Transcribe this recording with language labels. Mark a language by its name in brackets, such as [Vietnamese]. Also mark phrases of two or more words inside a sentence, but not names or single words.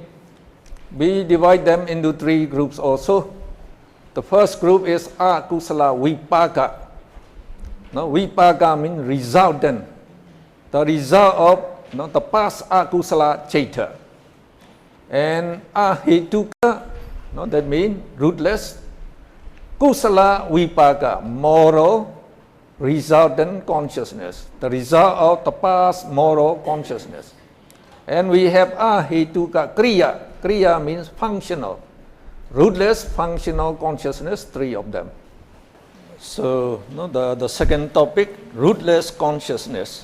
[English] We divide them into 3 groups also. The first group is [Pali] Akusala Vipaka. [English] Vipaka means resultant, the result of the past [Pali] Akusala Chitta. [English] And Ahetuka, that means rootless. [Pali] Kusala Vipaka, [English] moral resultant consciousness, the result of the past moral consciousness. And we have [Pali] Ahetuka Kriya. [English] Kriya means functional, rootless functional consciousness, 3 of them. So the second topic, rootless consciousness.